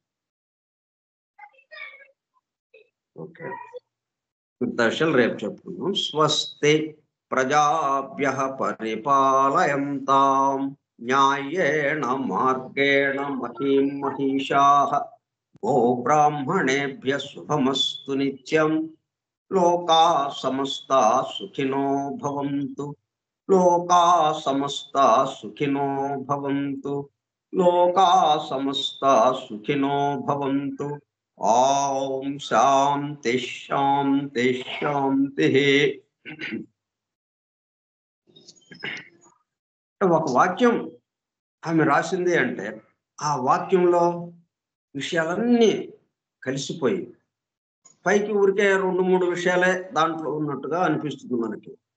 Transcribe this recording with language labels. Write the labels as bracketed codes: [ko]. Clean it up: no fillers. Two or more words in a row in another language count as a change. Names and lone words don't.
[te] ఓకే, దశలు రేపు చెప్పుకున్నాం. [sa] స్వస్తి ప్రజాభ్యః పరిపాలయంతాం న్యాయేణ మార్గేణ మహీం మహిషాః గోబ్రాహ్మణేభ్యః శుభమస్తు నిత్యం. లోకాః సమస్తాః సుఖినో భవంతు. లోకాః సమస్తాః సుఖినో భవంతు. లోకాః సమస్తాః సుఖినో భవంతు. ఓం శాంతి శాంతి శాంతి. [te] ఒక వాక్యం ఆమె రాసింది అంటే ఆ వాక్యంలో విషయాలన్నీ కలిసిపోయి పైకి ఊరికే 2-3 విషయాలే దాంట్లో ఉన్నట్టుగా అనిపిస్తుంది మనకి.